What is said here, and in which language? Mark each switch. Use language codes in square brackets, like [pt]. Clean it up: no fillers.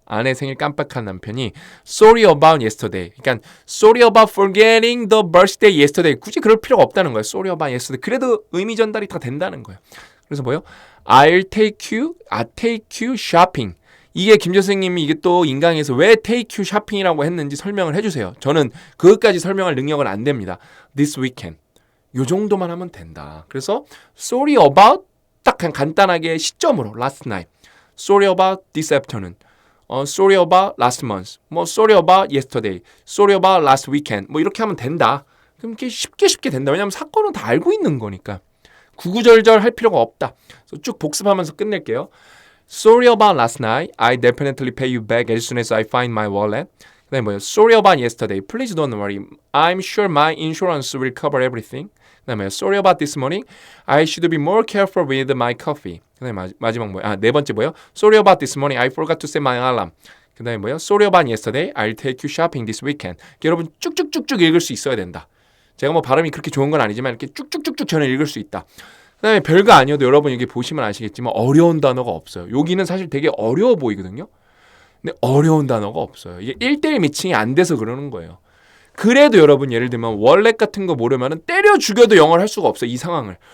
[ko] 아내 생일 깜빡한 남편이 [en] sorry about yesterday. [ko] 그러니까 [en] sorry about forgetting the birthday yesterday. [ko] 굳이 그럴 필요가 없다는 거예요. [en] sorry about yesterday. [ko] 그래도 의미 전달이 다 된다는 거예요. 그래서 뭐예요? [en] I'll take you shopping. [ko] 이게 김 선생님이 이게 또 인강에서 왜 [en] take you shopping [ko] 이라고 했는지 설명을 해주세요. 저는 그것까지 설명할 능력은 안 됩니다. [en] This weekend. [ko] 요 정도만 하면 된다. 그래서 sorry about 딱 그냥 간단하게 시점으로 last night. [en] Sorry about this afternoon. Sorry about last month. 뭐 sorry about yesterday. Sorry about last weekend. [ko] 뭐 이렇게 하면 된다. 그럼 이렇게 쉽게 된다. 왜냐하면 사건은 다 알고 있는 거니까. 구구절절 할 필요가 없다. 그래서 쭉 복습하면서 끝낼게요. [en] Sorry about last night. I definitely pay you back as soon as I find my wallet. [ko] 그 다음에 뭐예요? [en] Sorry about yesterday. Please don't worry. I'm sure my insurance will cover everything. [ko] 그 다음에 [en] Sorry about this morning. I should be more careful with my coffee. [ko] 그 다음에 마지막 뭐예요? 네 번째 뭐예요? [en] Sorry about this morning. I forgot to set my alarm. [ko] 그 다음에 뭐예요? [en] Sorry about yesterday. I'll take you shopping this weekend. [ko] 여러분 쭉쭉쭉쭉 읽을 수 있어야 된다. 제가 뭐 발음이 그렇게 좋은 건 아니지만 이렇게 쭉쭉쭉쭉 저는 읽을 수 있다. 그 다음에 별거 아니어도 여러분 여기 보시면 아시겠지만 어려운 단어가 없어요. 여기는 사실 되게 어려워 보이거든요. 근데 어려운 단어가 없어요. 이게 1대1 미칭이 안 돼서 그러는 거예요. 그래도 여러분 예를 들면 월렛 같은 거 모르면은 때려 죽여도 영어를 할 수가 없어요. 이 상황을.